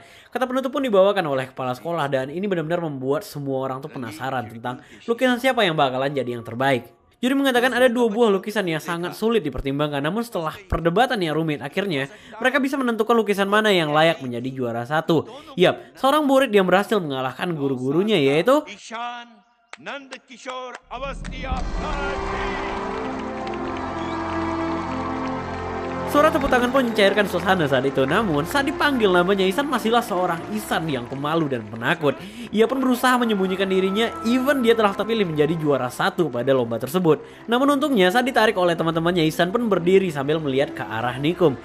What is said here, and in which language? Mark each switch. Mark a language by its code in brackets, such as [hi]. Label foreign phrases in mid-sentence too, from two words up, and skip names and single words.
[id] Kata penutup pun dibawakan oleh kepala sekolah dan ini benar-benar membuat semua orang tuh penasaran tentang lukisan siapa yang bakalan jadi yang terbaik. Juri mengatakan ada 2 buah lukisan yang sangat sulit dipertimbangkan, namun setelah perdebatan yang rumit, akhirnya mereka bisa menentukan lukisan mana yang layak menjadi juara 1. Yap, seorang murid yang berhasil mengalahkan guru-gurunya yaitu... नंद किशोर अवस्थी महाराज। Suara tepuk tangan pun mencairkan suasana saat itu. Namun saat dipanggil namanya, Isan masihlah seorang Isan yang pemalu dan penakut. Ia pun berusaha menyembunyikan dirinya, even dia telah terpilih menjadi juara 1 pada lomba tersebut. Namun untungnya saat ditarik oleh teman-temannya, Isan pun berdiri sambil melihat ke arah Nikom.